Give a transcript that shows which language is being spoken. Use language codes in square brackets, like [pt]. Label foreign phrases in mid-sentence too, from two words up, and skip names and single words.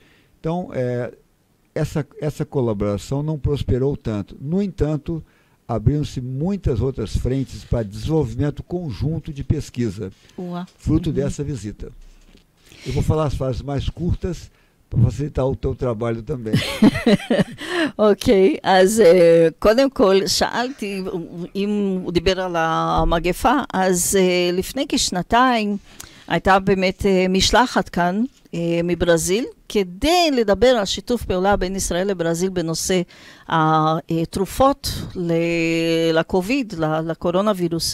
[pt] Então, essa colaboração não prosperou tanto. No entanto, abriram-se muitas outras frentes para desenvolvimento conjunto de pesquisa, fruto dessa visita. Eu vou falar as frases mais curtas para facilitar o teu trabalho também. [he] אוקיי, אז קודם כל שאלתי, אם הוא דיבר על המגפה, אז לפני כשנתיים הייתה באמת משלחת כאן מברזיל, כדי לדבר על שיתוף פעולה בין ישראל לברזיל בנושא התרופות לקוביד, לקורונה וירוס.